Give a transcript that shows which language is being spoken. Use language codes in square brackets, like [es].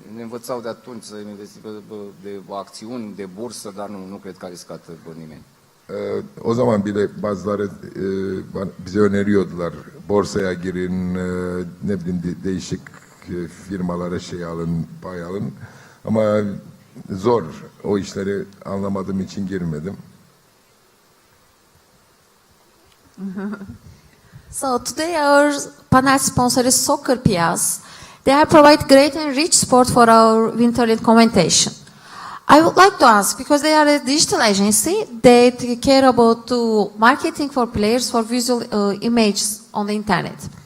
[ro] Ne învățau de atunci să investi de acțiuni, de bursă, dar nu cred că a riscat nimeni. [tr] O zaman bile bazıları bize öneriyordular. Borsaya girin, ne bileyim değişik firmalara alın, pay alın. Ama zor. O işleri anlamadığım için girmedim. [en] So today our panel sponsor is Soccer Piaz. They have provided great and rich support for our Winter League commentation. I would like to ask, because they are a digital agency, they care about marketing for players for visual images on the internet.